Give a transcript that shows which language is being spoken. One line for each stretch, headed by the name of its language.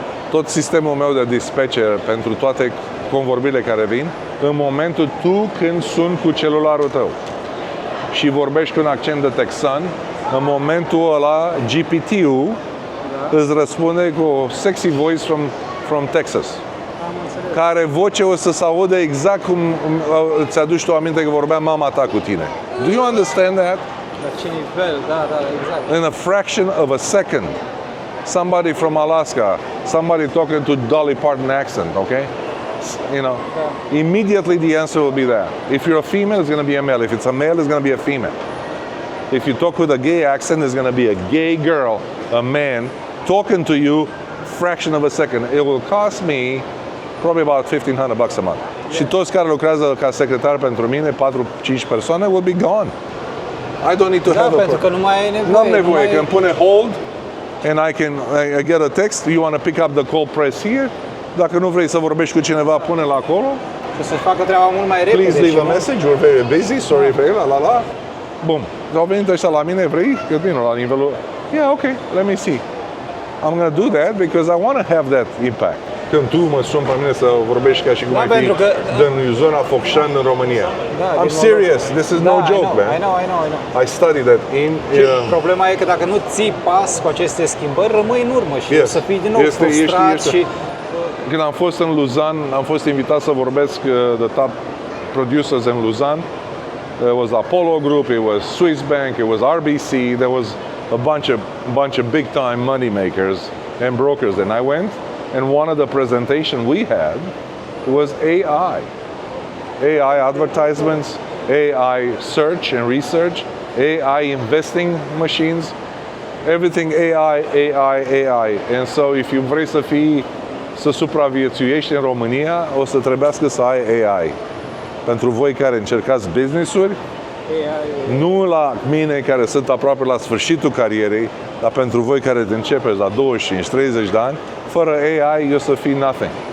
Romanian: Tot sistemul meu de dispatcher pentru toate convorbirile care vin, în momentul tu când suni cu celularul tău și vorbești cu un accent de texan, în momentul ăla GPT-ul îți răspunde cu o
English: sexy voice from Texas.
Romanian: Care voce o să se audă exact cum îți aduci tu aminte că vorbea mama ta cu tine.
English: Do you understand that?
Romanian: La ce nivel, da, exact.
English: In a fraction of a second. Somebody from Alaska, somebody talking to Dolly Parton accent, okay? You know, immediately the answer will be there. If you're a female, it's going to be a male. If it's a male, it's going to be a female. If you talk with a gay accent, it's going to be a gay girl, a man, talking to you fraction of a second. It will cost me probably about $1,500 a month.
Romanian: Și toți care lucrează ca secretar pentru mine, 4-5 persoane,
English: will be gone. I don't need to have
Romanian: pentru că nu mai ai nevoie. Nu am nevoie, că îmi pune hold
English: and I get a text, you want to pick up the call, press here.
Romanian: Dacă nu vrei să vorbești cu cineva, pune-l acolo. Și să-și facă treaba mult mai repede.
English: Please leave a message, we're very busy, sorry,
Romanian: la. Bun. Au venit ăștia la mine, vrei? Că vin la nivelul,
English: yeah, okay, let me see. I'm going to do that because I want to have that impact.
Romanian: Când tu mă suni pe mine să vorbești ca și cum ai fi din zona Focșani în România.
English: I'm serious, this is no joke, man. I know. I studied that in...
Romanian: Problema e că dacă nu ții pas cu aceste schimbări, rămâi în urmă și o să fii din nou frustrat și... Când am fost în Lausanne, am fost invitat să vorbesc
English: the top producers in Lausanne. It was Apollo Group, it was Swiss Bank, it was RBC, there was a bunch of big time money makers and brokers. And I went, and one of the presentation we had was AI. AI advertisements, AI search and research, AI investing machines, everything AI. And so if you
Romanian: vrei să supraviețuiești în România, o să trebuiască să ai AI. Pentru voi care încercați business-uri, nu la mine care sunt aproape la sfârșitul carierei, dar pentru voi care începeți la 25-30 de ani, fără AI, eu să fii
English: nothing.